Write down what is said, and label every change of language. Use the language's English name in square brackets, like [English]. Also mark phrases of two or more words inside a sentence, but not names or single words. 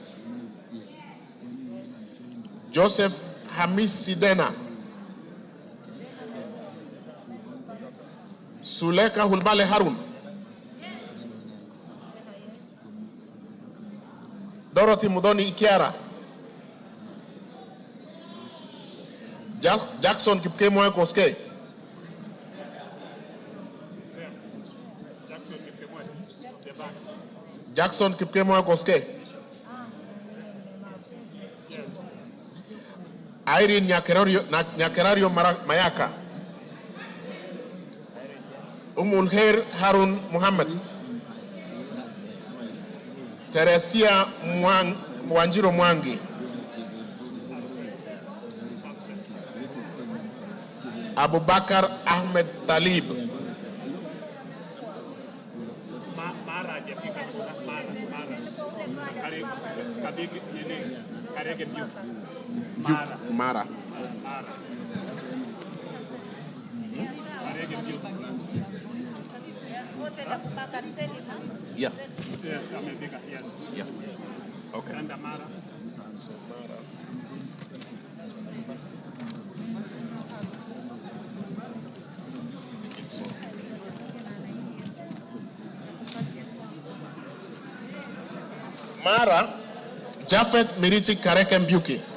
[English] Joseph Hamis Sidena. Suleka Hulbale Harun. Dorothy Mudoni Ikiara. Jackson Kipkemoy Koske. Jackson Kipkemoy Koske. Irene Nyakerario Mayaka. Umulher Harun Muhammad. Teresia Wanjiro Mwangi. Abubakar Ahmed Talib. Mara. Yeah. Yes, I'm a bigger, yes. Yeah. Okay. And Mara. Mara, Jafet Miriti Kareke Mbuki.